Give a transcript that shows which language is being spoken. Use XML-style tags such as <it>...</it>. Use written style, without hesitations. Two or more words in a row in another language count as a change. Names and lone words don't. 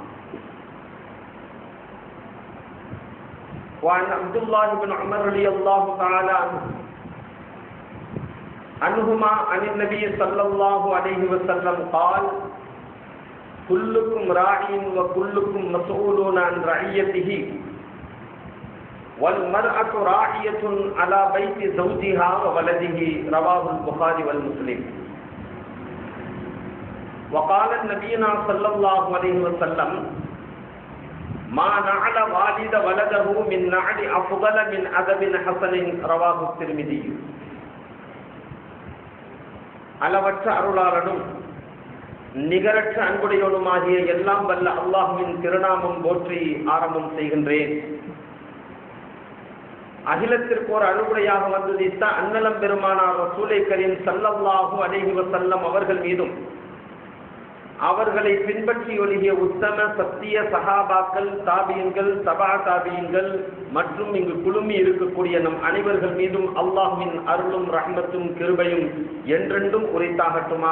<ar>وعن عبد الله بن عمر رضي الله تعالى عنهما عن النبي صلى الله عليه وسلم قال: كلكم راع وكلكم مسؤول عن رعيته والمرأة راعية على بيت زوجها وولده. رواه البخاري والمسلم. وقال النبينا صلى الله عليه وسلم: ما نعل والد ولده من نعل أفضل من أدب حسن. رواه الترمذي.</ar> <ta>அளவற்ற அருளாளனும் நிகரற்ற அன்புடையவனுமாகிய எல்லாம் வல்ல அல்லாஹ்வின் திருநாமம் போற்றி ஆரம்பம் செய்கின்றேன். அகிலத்திற்கு ஒரு அருளுடையாக வந்துதித்த அன்னலம் பெருமானார்</ta> <ar>رسول الكريم صلى الله عليه وسلم</ar> <ta>அவர்கள் மீதும் அவர்களை பின்பற்றி ஒழுகிய உத்தம சத்திய சஹாபாக்கள், தாபியன்கள், தபா தாபியன்கள் மற்றும் இங்கு குழுமி இருக்கக்கூடிய நம் அனைவர்கள் மீதும் அல்லாஹ்வின் அருளும் ரஹ்மத்தும் கிருபையும் என்றென்றும் உரைத்தாகட்டுமாக.</ta>